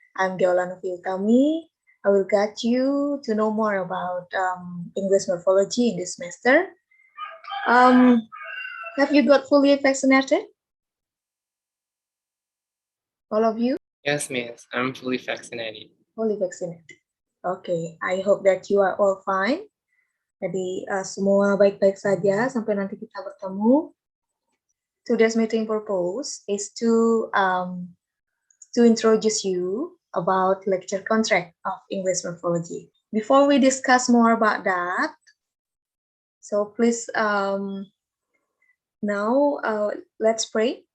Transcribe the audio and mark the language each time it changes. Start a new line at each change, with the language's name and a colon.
English: I'm Deolana Filtami. I will guide you to know more about English Morphology in this semester. Have you got fully vaccinated? All of you? Yes, Miss. I'm fully vaccinated. Fully vaccinated. Okay, I hope that you are all fine.
Indonesian: Jadi semua baik-baik saja sampai nanti kita bertemu.
English: Today's meeting purpose is to introduce you about lecture contract of English Morphology. Before we discuss more about that, so please now let's pray.